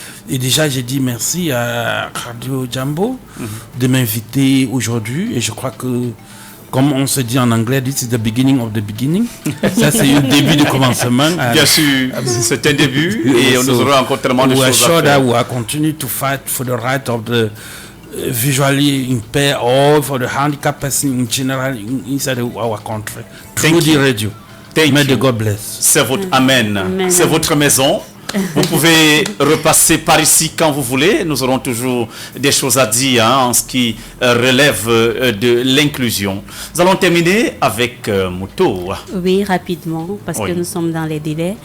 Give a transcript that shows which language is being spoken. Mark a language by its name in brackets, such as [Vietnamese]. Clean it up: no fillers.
[French] Et déjà, j'ai dit merci à Radio Jambo de m'inviter aujourd'hui. Et je crois que, comme on se dit en anglais, [English] this is the beginning of the beginning. [French] Ça, c'est le début du commencement. Bien sûr, c'est un début et nous aurons encore tellement de choses à faire. [English] We continue to fight for the right of the visually impaired or for the handicapped person in general inside our country. Through the radio. May the God bless. [French] C'est votre Amen. C'est votre maison. Vous pouvez repasser par ici quand vous voulez. Nous aurons toujours des choses à dire en ce qui relève de l'inclusion. Nous allons terminer avec Mouto. Oui, rapidement, parce que nous sommes dans les délais.